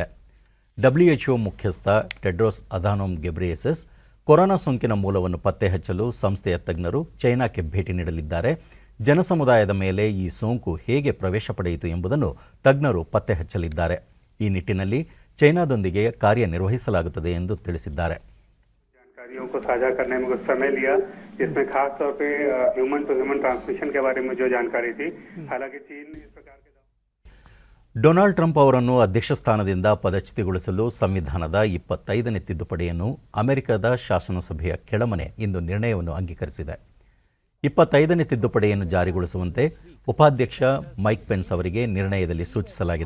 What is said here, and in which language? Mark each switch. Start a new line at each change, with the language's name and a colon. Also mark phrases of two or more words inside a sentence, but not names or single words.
Kannada: WHO ಮುಖ್ಯಸ್ಥ ಟೆಡ್ರೋಸ್ ಅಧಾನೋಮ್ ಗೆಬ್ರೆಯೆಸಸ್ ಕೊರೋನಾ ಸೋಂಕಿನ ಮೂಲವನ್ನು ಪತ್ತೆ ಹಚ್ಚಲು ಸಂಸ್ಥೆಯ ತಜ್ಞರು ಚೈನಾಕ್ಕೆ ಭೇಟಿ ನೀಡಲಿದ್ದಾರೆ. ಜನಸಮುದಾಯದ ಮೇಲೆ ಈ ಸೋಂಕು ಹೇಗೆ ಪ್ರವೇಶ ಪಡೆಯಿತು ಎಂಬುದನ್ನು ತಜ್ಞರು ಪತ್ತೆ ಹಚ್ಚಲಿದ್ದಾರೆ. ಈ ನಿಟ್ಟಿನಲ್ಲಿ ಚೈನಾದೊಂದಿಗೆ ಕಾರ್ಯನಿರ್ವಹಿಸಲಾಗುತ್ತದೆ ಎಂದು ತಿಳಿಸಿದ್ದಾರೆ.
Hindi: जानकारियों को साझा करने में कुछ समय लिया, जिसमें खास तौर पे
English: human to human transmission
Hindi: के बारे में जो जानकारी थी। हालांकि चीन इस प्रकार के
Kannada: ಡೊನಾಲ್ಡ್ ಟ್ರಂಪ್ ಅವರನ್ನು ಅಧ್ಯಕ್ಷ ಸ್ಥಾನದಿಂದ ಪದಚ್ಯುತಿಗೊಳಿಸಲು ಸಂವಿಧಾನದ 25ನೇ ತಿದ್ದುಪಡಿಯನ್ನು ಅಮೆರಿಕದ ಶಾಸನಸಭೆಯ ಕೆಳಮನೆ ಇಂದು ನಿರ್ಣಯವನ್ನು ಅಂಗೀಕರಿಸಿದೆ. 25ನೇ ತಿದ್ದುಪಡಿಯನ್ನು ಜಾರಿಗೊಳಿಸುವಂತೆ ಉಪಾಧ್ಯಕ್ಷ ಮೈಕ್ ಪೆನ್ಸ್ ಅವರಿಗೆ ನಿರ್ಣಯದಲ್ಲಿ ಸೂಚಿಸಲಾಗಿದೆ.